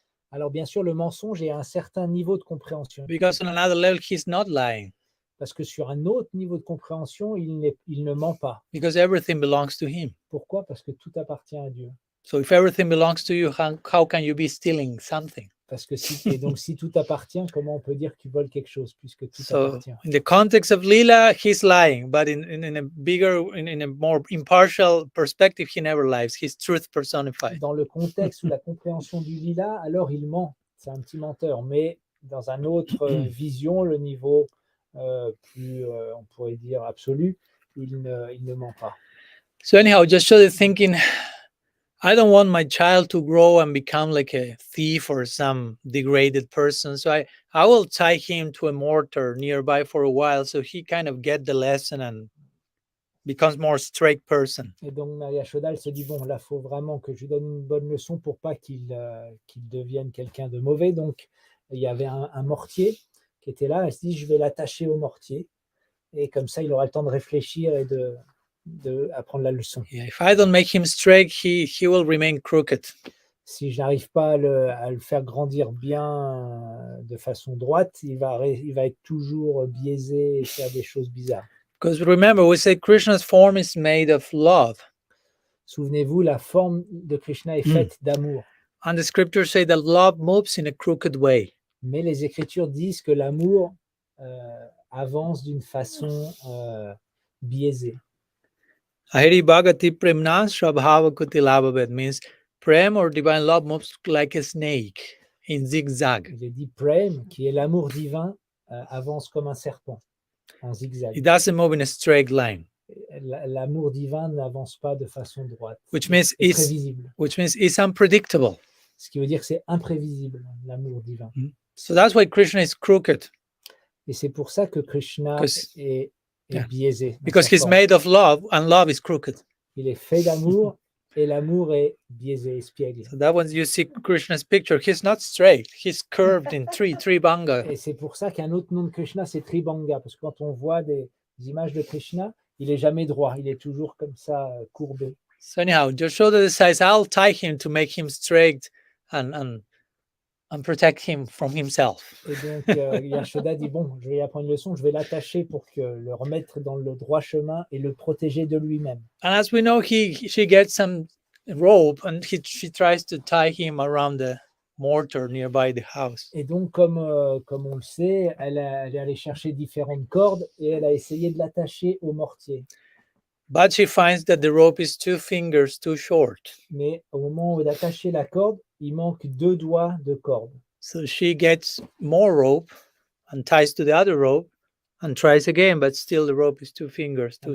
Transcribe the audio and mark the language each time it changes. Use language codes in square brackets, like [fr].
[fr] Alors bien sûr, le mensonge est à un certain niveau de compréhension. [en] Because on another level, he's not lying. [fr] Parce que sur un autre niveau de compréhension, il ne ment pas. [en] Because everything belongs to him. [fr] Pourquoi? Parce que tout appartient à Dieu. [en] So if everything belongs to you, how can you be stealing something? [fr] Parce que si tout appartient, comment on peut dire que tu voles quelque chose puisque tout appartient? [en] In the context of Lila, he's lying, but in a bigger, in a more impartial perspective, he never lies. He's truth personified. [fr] Dans le contexte ou la compréhension du Lila, alors il ment. C'est un petit menteur. Mais dans une autre vision, le niveau plus, on pourrait dire, absolu, il ne ment pas. [en] So anyhow, just show the thinking, I don't want my child to grow and become like a thief or some degraded person. So I will tie him to a mortar nearby for a while so he kind of get the lesson and becomes more straight person. [fr] Et donc Maria Yashoda, elle se dit, bon, là, il faut vraiment que je lui donne une bonne leçon pour pas qu'il devienne quelqu'un de mauvais. Donc, il y avait un mortier qui était là. Elle se dit, je vais l'attacher au mortier. Et comme ça, il aura le temps de réfléchir et de apprendre la leçon. [en] Yeah, if I don't make him straight, he will remain crooked. [fr] Si je n'arrive pas à le faire grandir bien de façon droite, il va être toujours biaisé et faire des choses bizarres. [en] Because remember, we say Krishna's form is made of love. [fr] Souvenez-vous, la forme de Krishna est faite d'amour. [en] And the scriptures say that love moves in a crooked way. [fr] Mais les Écritures disent que l'amour avance d'une façon biaisée. [sa] Ahiri bhagati premna swabhava kutilabhabed [en] means prem or divine love moves like a snake in zigzag. [fr] Il est dit Prem, qui est l'amour divin, avance comme un serpent en zigzag. [en] It doesn't move in a straight line. [fr] L'amour divin n'avance pas de façon droite. [en] Which means [fr] C'est prévisible. [en] it's unpredictable. [fr] Ce qui veut dire que c'est imprévisible, l'amour divin. [en] So that's why Krishna is crooked. [fr] Et c'est pour ça que Krishna est biaisé. [en] Because he's made of love and love is crooked. [fr] Il est fait d'amour et l'amour est biaisé, espiègle. [en] So that when you see Krishna's picture, he's not straight. He's curved in Tribanga. [fr] Et c'est pour ça qu'un autre nom de Krishna, c'est Tribanga. Parce que quand on voit des images de Krishna, il est jamais droit. Il est toujours comme ça, courbé. [en] So anyhow, Yashoda decides, I'll tie him to make him straight and protect him from himself. [fr] Et donc, Yashoda dit, bon, je vais lui apprendre une leçon, je vais l'attacher pour le remettre dans le droit chemin et le protéger de lui-même. [en] And as we know, she gets some rope and she tries to tie him around the mortar nearby the house. [fr] Et donc, comme on le sait, elle est allée chercher différentes cordes et elle a essayé de l'attacher au mortier. [en] But she finds that the rope is 2 fingers too short. [fr] Mais au moment d'attacher la corde, il manque 2 doigts de corde. [en] So she gets more rope and ties to the other rope and tries again, but still the rope is 2 fingers too